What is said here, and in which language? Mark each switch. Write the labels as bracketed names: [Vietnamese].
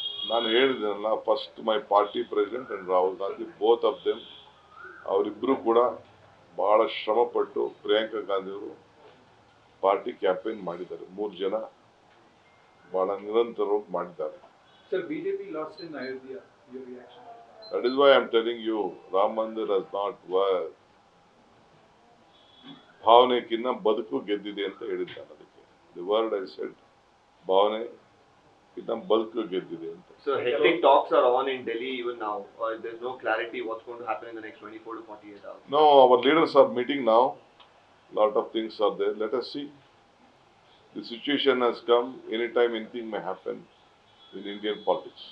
[Kannada] ನಾನು ಹೇಳಿದ್ದೇನಲ್ಲ, [English] first my party president and Rahul Gandhi, both of them, [Kannada] ಅವರಿಬ್ಬರು ಕೂಡ ಬಹಳ ಶ್ರಮಪಟ್ಟು ಪ್ರಿಯಾಂಕಾ ಗಾಂಧಿ ಅವರು ಪಾರ್ಟಿ ಕ್ಯಾಂಪೇನ್ ಮಾಡಿದ್ದಾರೆ. 3 ಜನ ಬಹಳ ನಿರಂತರವಾಗಿ ಮಾಡಿದ್ದಾರೆ. [English] Sir, BJP lost in Ayodhya, your reaction? That is why I am telling you, Ram Mandir has not worked. [Kannada] ಭಾವನೆಗಿನ್ನ ಬದುಕು ಗೆದ್ದಿದೆ ಅಂತ ಹೇಳಿದ್ದಾನೆ. ಅದಕ್ಕೆ [English] the word I said, [Kannada] ಭಾವನೆಗಿನ್ನ ಬದುಕು ಗೆದ್ದಿದೆ ಅಂತ. [English] So hectic talks are on in Delhi even now. There's no clarity what's going to happen in the next 24 to 48 hours. No, our leaders are meeting now. Lot of things are there. Let us see. The situation has come. Anytime anything may happen in Indian politics.